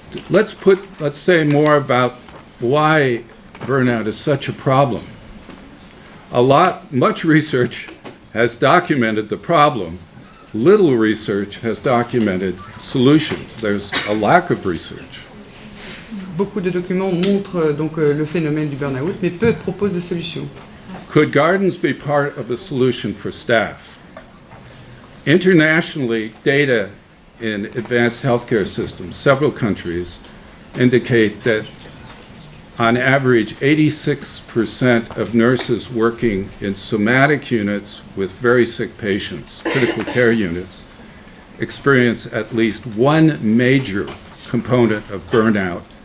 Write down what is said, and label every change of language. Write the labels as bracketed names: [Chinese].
[English] Let's say more about why burnout is such a problem. Much research has documented the problem. Little research has documented solutions. There's a lack of research. [French] Beaucoup de documents montrent donc le phénomène du burn-out, mais peu proposent de solutions. [English] Could gardens be part of a solution for staff? Internationally, data in advanced healthcare systems, several countries, indicate that on average 86% of nurses working in somatic units with very sick patients, critical care units, experience at least one major component of burnout.